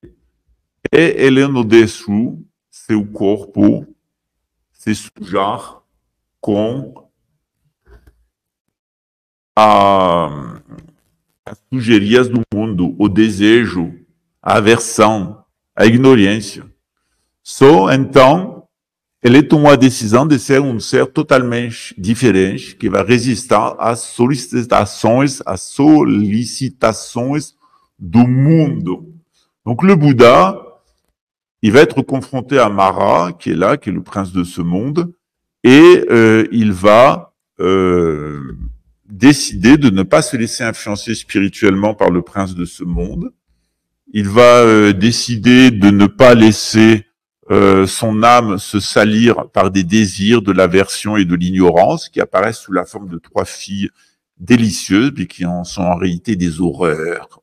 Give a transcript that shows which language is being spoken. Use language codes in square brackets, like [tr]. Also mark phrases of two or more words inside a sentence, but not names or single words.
[pt] E ele não deixou seu corpo se sujar com as sujerias do mundo, o desejo, a aversão, a ignorância. Só então ele tomou a decisão de ser um ser totalmente diferente, que vai resistir às solicitações do mundo. [fr] Donc le Bouddha, il va être confronté à Mara, qui est là, qui est le prince de ce monde, et il va décider de ne pas se laisser influencer spirituellement par le prince de ce monde. Il va décider de ne pas laisser son âme se salir par des désirs, de l'aversion et de l'ignorance qui apparaissent sous la forme de trois filles délicieuses, mais qui en sont en réalité des horreurs.